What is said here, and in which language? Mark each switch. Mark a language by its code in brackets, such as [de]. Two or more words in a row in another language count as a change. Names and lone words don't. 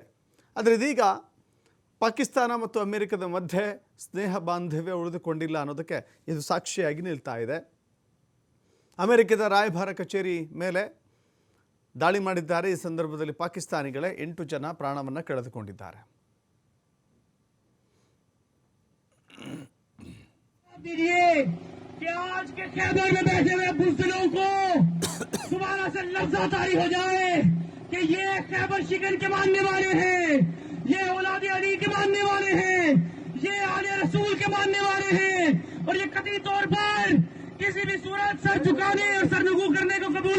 [kn] ಆದರೆ ಇದೀಗ ಪಾಕಿಸ್ತಾನ ಮತ್ತು ಅಮೆರಿಕದ ಮಧ್ಯೆ ಸ್ನೇಹ ಬಾಂಧವ್ಯ ಉಳಿದುಕೊಂಡಿಲ್ಲ ಅನ್ನೋದಕ್ಕೆ ಇದು ಸಾಕ್ಷಿಯಾಗಿ ನಿಲ್ತಾ ಇದೆ. ಅಮೆರಿಕದ ರಾಯಭಾರ ಕಚೇರಿ ಮೇಲೆ ದಾಳಿ ಮಾಡಿದ್ದಾರೆ. ಈ ಸಂದರ್ಭದಲ್ಲಿ ಪಾಕಿಸ್ತಾನಿಗಳೇ 8 ಜನ ಪ್ರಾಣವನ್ನು ಕಳೆದುಕೊಂಡಿದ್ದಾರೆ. [hi] ये औलादे अली के मानने वाले हैं, ये आले रसूल के मानने वाले हैं और ये कतई तौर पर किसी भी सूरत सर झुकाने और सरनगू करने को कबूल